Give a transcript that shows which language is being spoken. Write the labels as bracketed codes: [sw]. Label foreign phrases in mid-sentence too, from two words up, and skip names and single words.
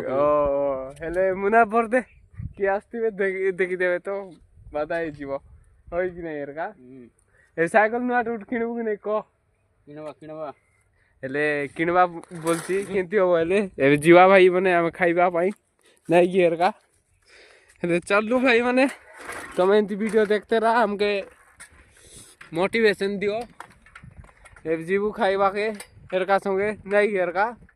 [or] ଓ ହେଲେ ମୁନା ପରଦେ କିଏ ଆସିଥିବେ ଦେଖିଦେବେ ତ ବାଧା ହେଇଯିବ ହଇ କି ନାଇଁ ହେରକା। ଏ ସାଇକେଲ ନୂଆ ଗୋଟେ କିଣିବୁ କି ନାଇଁ କହ। କିଣବା ହେଲେ କିଣିବା ବୋଲଛି କେମିତି ହବ ହେଲେ ଏବେ ଯିବା ଭାଇ ମାନେ ଆମେ ଖାଇବା ପାଇଁ ନାଇକି ହେରକା। ହେଲେ ଚାଲୁ ଭାଇ ମାନେ ତମେ ଏମିତି [hi] ଭିडियो देखते रहा हमके मोटिवेशन दियो। [or] ଏବେ ଯିବୁ ଖାଇବା କେ ହେରକା ସଙ୍ଗେ ନାଇକି ହେରକା।